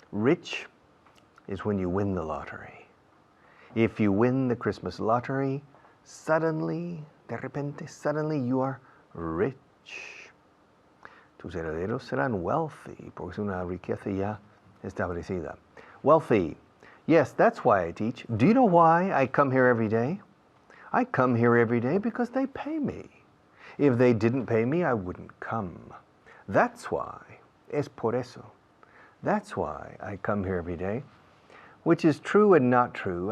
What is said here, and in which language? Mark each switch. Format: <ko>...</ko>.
<en>Rich is when you win the lottery. If you win the Christmas lottery, suddenly,</en> <es>de repente,</es> <en>suddenly you are rich.</en> <es>Tus herederos serán wealthy, porque es una riqueza ya establecida.</es> <en>Wealthy. Yes, that's why I teach. Do you know why I come here every day? I come here every day because they pay me. If they didn't pay me, I wouldn't come. That's why.</en> <es>Es por eso.</es> <en>That's why I come here every day. Which is true and not true.</en>